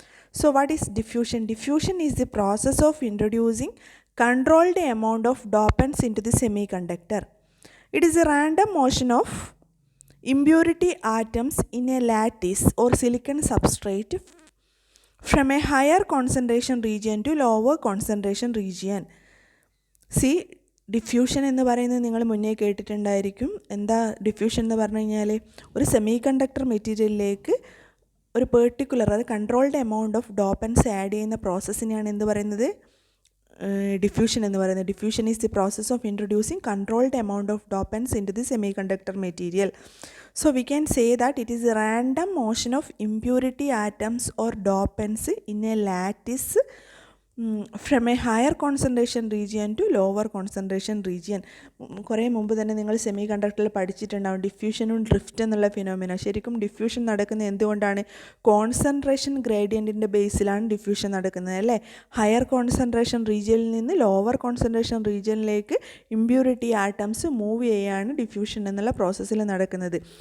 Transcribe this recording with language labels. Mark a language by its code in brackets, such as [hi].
[en] So what is diffusion? Diffusion is the process of introducing controlled amount of dopants into the semiconductor. It is a random motion of impurity atoms in a lattice or silicon substrate from a higher concentration region to lower concentration region. [ml] See, diffusion എന്ന് പറയുന്നത് നിങ്ങൾ മുന്നേ കേട്ടിട്ടുണ്ടായിരിക്കും. എന്താ diffusion എന്ന് പറഞ്ഞു കഴിഞ്ഞാൽ ഒരു semi conductor മെറ്റീരിയലിലേക്ക് ഒരു പെർട്ടിക്കുലർ അത് കൺട്രോൾഡ് എമൗണ്ട് ഓഫ് ഡോപ്പൻസ് ആഡ് ചെയ്യുന്ന പ്രോസസ്സിനെയാണ് എന്ത് പറയുന്നത്, diffusion എന്ന് പറയുന്നത്. [en] Diffusion is the process of introducing controlled amount of dopants into the semiconductor material. So we can say that it is a random motion of impurity atoms or dopants in a lattice from a higher concentration region to lower concentration region. [ml] കുറേ മുമ്പ് തന്നെ നിങ്ങൾ semi കണ്ടക്ടറിൽ പഠിച്ചിട്ടുണ്ടാവും ഡിഫ്യൂഷനും drift എന്നുള്ള phenomena. ശരിക്കും diffusion നടക്കുന്നത് എന്തുകൊണ്ടാണ്? Concentration ഗ്രേഡിയൻറ്റിൻ്റെ ബേസിലാണ് diffusion നടക്കുന്നത് അല്ലേ. ഹയർ കോൺസെൻട്രേഷൻ റീജിയനിൽ നിന്ന് lower concentration റീജിയനിലേക്ക് impurity atoms move ചെയ്യുകയാണ് ഡിഫ്യൂഷൻ എന്നുള്ള പ്രോസസ്സിൽ നടക്കുന്നത്.